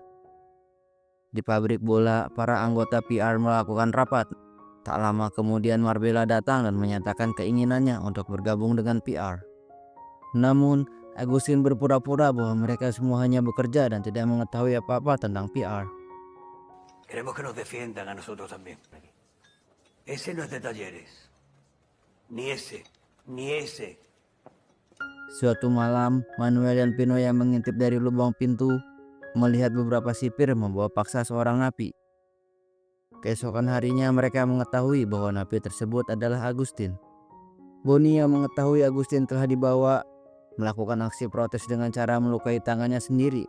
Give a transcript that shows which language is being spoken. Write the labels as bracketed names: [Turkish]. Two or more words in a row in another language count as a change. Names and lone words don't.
[Indonesian] Di pabrik bola, para anggota PR melakukan rapat. Tak lama kemudian Marbella datang dan menyatakan keinginannya untuk bergabung dengan PR. Namun, Agustin berpura-pura bahwa mereka semua hanya bekerja dan tidak mengetahui apa-apa tentang PR. [Spanish] Queremos que nos defiendan a nosotros también. Ese no es de Talleres. Ni ese, ni ese. [Indonesian] Suatu malam, Manuel dan Pino yang mengintip dari lubang pintu melihat beberapa sipir membawa paksa seorang napi. Keesokan harinya mereka mengetahui bahwa napi tersebut adalah Agustin. Boni yang mengetahui Agustin telah dibawa melakukan aksi protes dengan cara melukai tangannya sendiri.